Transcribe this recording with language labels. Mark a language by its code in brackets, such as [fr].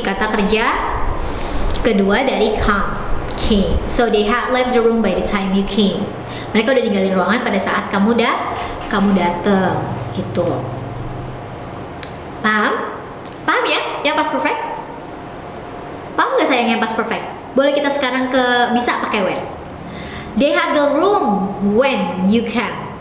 [id] Kata kerja kedua dari come. Came. [en] So they had left the room by the time you came. [id] Mereka udah ninggalin ruangan pada saat kamu datang. Gitu. Paham? Paham ya? Yang past perfect? Paham nggak sayang yang past perfect? Boleh kita sekarang bisa pakai when. [en] They had the room when you came.